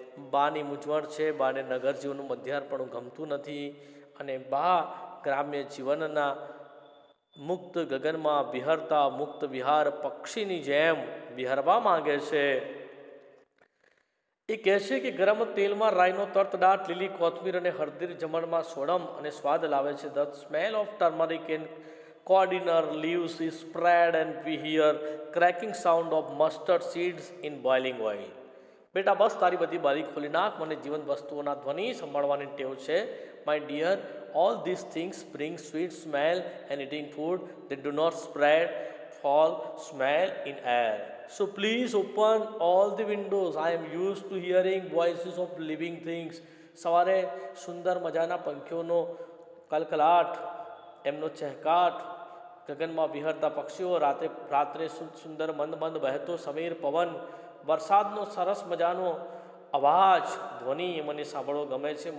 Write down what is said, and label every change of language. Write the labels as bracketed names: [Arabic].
[Gujarati] બાની મૂંઝવણ છે, બાને નગર જીવનનું મધ્યાર્પણું ગમતું નથી, અને બા ગ્રામ્ય જીવનના મુક્ત ગગનમાં વિહરતા મુક્ત વિહાર પક્ષીની જેમ વિહરવા માંગે છે. એ કહેશે કે ગરમ તેલમાં રાઈનો તડતડાટ, લીલી કોથમીર અને હળદર જમણમાં સોડમ અને સ્વાદ લાવે છે. [English] The smell of turmeric and coriander leaves is spread and we hear cracking sound of mustard seeds in boiling oil. [Gujarati] બેટા બસ તારી બધી બારી ખોલી નાખ, મને જીવંત વસ્તુઓના ધ્વનિ સંભાળવાની ટેવ છે. [English] My dear, all these things bring sweet smell, and eating food that do not spread foul smell in air. So please open all the windows. I am used to hearing voices of living things. [Gujarati] સવારે સુંદર મજાના પંખીઓનો કલકલાટ, એમનો ચહેકાટ, ગગનમાં વિહરતા પક્ષીઓ, રાત્રે સુંદર મંદ મંદ વહેતો સમીર પવન, વરસાદનો સરસ મજાનો અવાજ, ધ્વનિ મને સાંભળવો ગમે છે.